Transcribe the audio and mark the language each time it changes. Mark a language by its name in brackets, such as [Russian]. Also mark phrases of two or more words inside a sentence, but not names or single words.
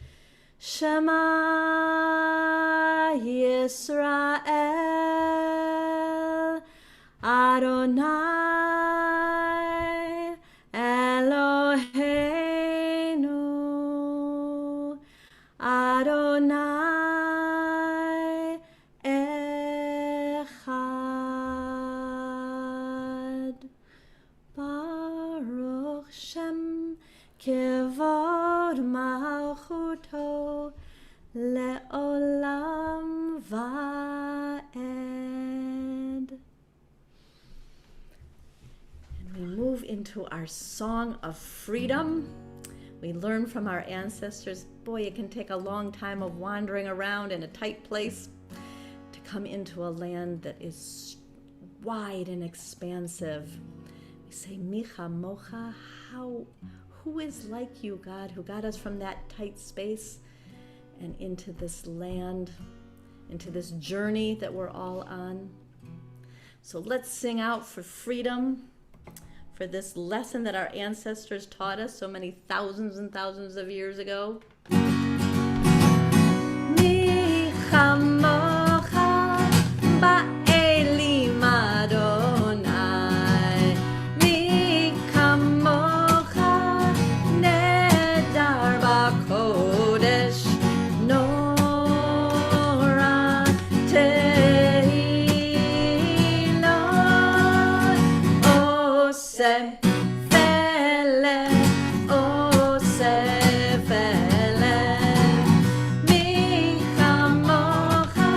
[Hebrew] שמע ישראל, אדוני אלוהינו, אדוני אחד. ברוך שם כבוד מלכותו לעולם ועד. [English] And we move into our song of freedom. We learn from our ancestors, boy, it can take a long time of wandering around in a tight place to come into a land that is wide and expansive. We say, [Hebrew] מי כמוכה, [English] who is like you, God, who got us from that tight space and into this land, into this journey that we're all on. So let's sing out for freedom, for this lesson that our ancestors taught us so many thousands and thousands of years ago. [Hebrew] מי כמוכה באלים אדוני, מי כמוכה נאדר בקודש, נורא תהלות, עושה עושה מי כמוכה